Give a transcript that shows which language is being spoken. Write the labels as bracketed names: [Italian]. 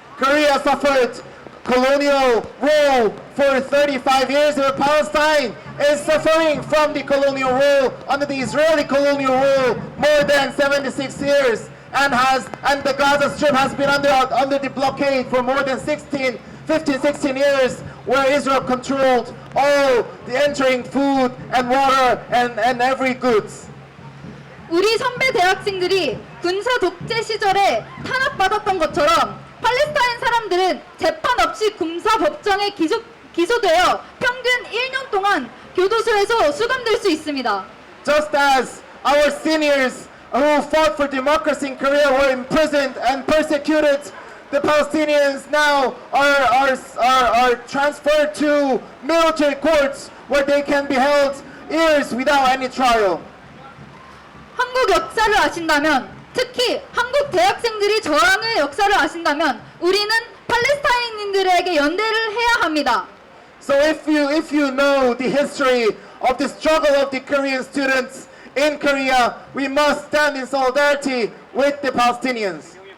[English] Korea suffered colonial rule for 35 years, where Palestine is suffering from the colonial rule under the Israeli colonial rule more than 76 years, and the Gaza Strip has been under the blockade for more than 16 years, where Israel controlled all the entering food and water and every goods. [Korean] 우리 선배 대학생들이 군사 독재 시절에 탄압받았던 것처럼 팔레스타인 사람들은 재판 없이 군사 법정에 기소되어 평균 1년 동안 교도소에서 수감될 수 있습니다. [English] Just as our seniors who fought for democracy in Korea were imprisoned and persecuted, the Palestinians now are transferred to military courts where they can be held years without any trial. [Korean] 한국 역사를 아신다면, 특히 한국 대학생들이 저항의 역사를 아신다면 우리는 팔레스타인인들에게 연대를 해야 합니다. [English] So if you know the history of the struggle of the Korean students in Korea, we must stand in solidarity with the Palestinians.